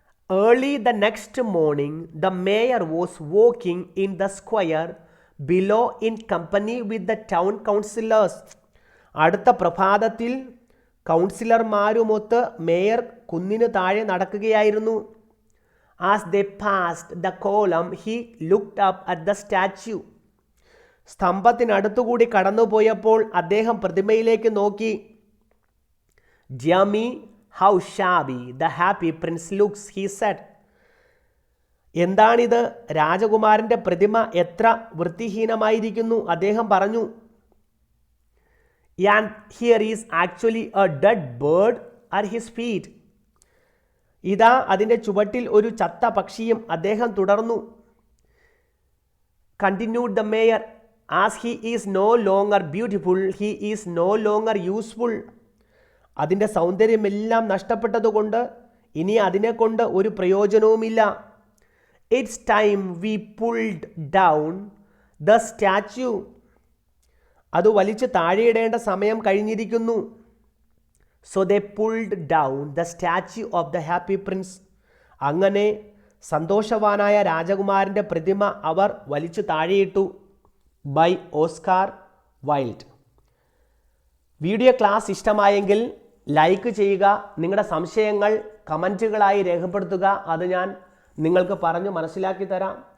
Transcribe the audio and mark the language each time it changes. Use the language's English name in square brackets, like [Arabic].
[English] Early the next morning, the mayor was walking in the square below in company with the town councillors. [Malayalam] അടുത്ത പ്രഭാതത്തിൽ കൗൺസിലർമാരുമൊത്ത് mayor കുന്നിന് താഴെ നടക്കുകയായിരുന്നു. [English] As they passed the column, he looked up at the statue. [Malayalam] സ്തംഭത്തിനടുത്തുകൂടി കടന്നുപോയപ്പോൾ അദ്ദേഹം പ്രതിമയിലേക്ക് നോക്കി. [English] Dear me, how shabby the happy prince looks, he said. [Malayalam] എന്താണിത്, രാജകുമാരൻ്റെ പ്രതിമ എത്ര വൃത്തിഹീനമായിരിക്കുന്നു, അദ്ദേഹം പറഞ്ഞു. [English] And here is actually a dead bird at his feet. [Malayalam] ഇതാ അതിൻ്റെ ചുവട്ടിൽ ഒരു ചത്ത പക്ഷിയും, അദ്ദേഹം തുടർന്നു. [English] Continued the mayor, as he is no longer beautiful, he is no longer useful. [Malayalam] അതിൻ്റെ സൗന്ദര്യമെല്ലാം നഷ്ടപ്പെട്ടതുകൊണ്ട് ഇനി അതിനെക്കൊണ്ട് ഒരു പ്രയോജനവുമില്ല. [English] It's time we pulled down the statue. [Malayalam] അത് വലിച്ചു താഴെയിടേണ്ട സമയം കഴിഞ്ഞിരിക്കുന്നു. [English] So they pulled down the statue of the happy prince. [Malayalam] അങ്ങനെ സന്തോഷവാനായ രാജകുമാരൻ്റെ പ്രതിമ അവർ വലിച്ചു താഴെയിട്ടു. Bye Oscar wild. Video class ഇഷ്ടമായെങ്കിൽ ലൈക്ക് ചെയ്യുക. നിങ്ങളുടെ സംശയങ്ങൾ കമൻറ്റുകളായി രേഖപ്പെടുത്തുക. അത് ഞാൻ നിങ്ങൾക്ക് പറഞ്ഞു മനസ്സിലാക്കി തരാം.